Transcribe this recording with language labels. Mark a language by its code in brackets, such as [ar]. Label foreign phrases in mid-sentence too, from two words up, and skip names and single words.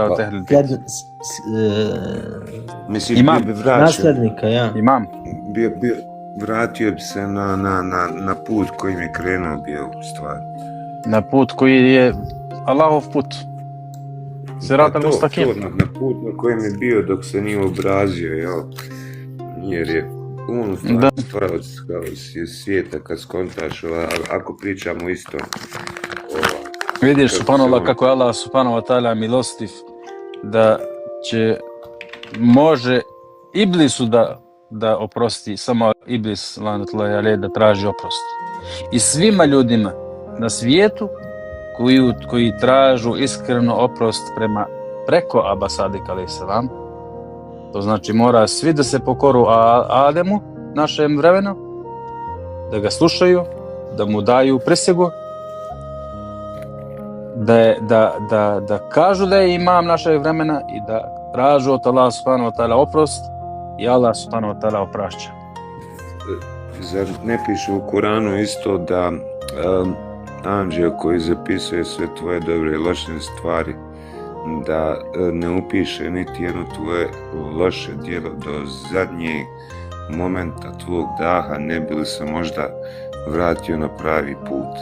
[bs] Da, od pa. Ehlul Bejt. jedan, Misliš, Imam. bio bi vraćao, naslednika, ja. Imam. vratio bi se na put kojim je krenuo bio u stvari. Na put koji je Allahov put. Sirat Pa to, al-Mustaqim. na put na kojem je bio dok se nije obrazio, jel? Jer je on Da. stvaralac svijeta kad skontaš, ako pričamo isto. Vidiš, Kako subhanallah, se on- kako je Allah [ar] سبحانه وتعالى [bs] milostiv da može Iblisu da oprosti, samo Iblis, [ar] لعنة الله عليه, [bs] da traži oprost. I svima ljudima na svijetu koji tražu iskreno oprost preko Aba Sadika [ar] عليه السلام, [bs] to znači mora svi da se pokoru Ademu, našem vremenu, da ga slušaju, da mu daju prisegu, da kažu da je imam našeg vremena i da tražu od Allah [ar] سبحانه وتعالى [bs] oprost i Allah [ar] سبحانه وتعالى [bs] oprašća. Zar ne piše u Kuranu isto da anđeo koji zapisuje sve tvoje dobre i loše stvari, da ne upiše niti jedno tvoje loše djelo do zadnjeg momenta tvog daha, ne bi li se možda vratio na pravi put.